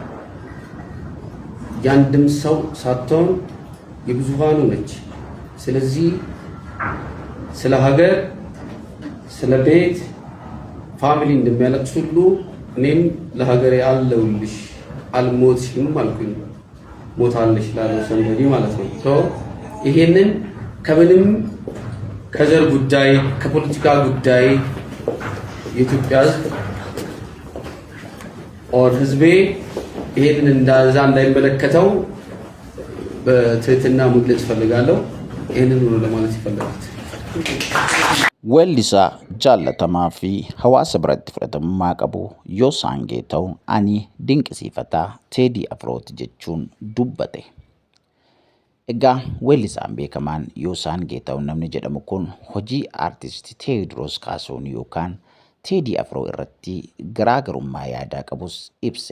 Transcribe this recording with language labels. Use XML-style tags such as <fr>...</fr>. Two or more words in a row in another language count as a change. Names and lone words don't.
<am>ያንድም ሰው ሳትሆን የብዙሃኑ ነች። ስለዚህ ስለ ሀገር፣ ስለ ቤት ፋሚሊ እንደሚያለቅስ ሁሉ እኔም ለሀገሬ አለሁልሽ አልሞትሽም አልኩኝ። ሞታለሽ ላለው ሰንበዲ ማለት ነው። ይሄንን ከምንም ከዘር ጉዳይ ከፖለቲካ ጉዳይ የኢትዮጵያ ሕዝብ ኦር ሕዝቤ ይሄንን እንዳዛ እንዳይመለከተው በትህትና መግለጽ ፈልጋለሁ። ይሄንን ነው ለማለት ይፈልጋል።</am> <om>Weellisaa jaallatamaa fi hawaasa biratti fudhatamummaa qabu Yoosan Geetahuun ani dinqisiifataa Teedii Afrooti jechuun dubbate. Egaa weellisaan beekamaan Yoosan Geetahuun namni jedhamu kun hojii aartistii Teediroos Kaasahuun yookaan Teedii Afroo irratti garaagarummaa yaadaa qabus ibse.</om>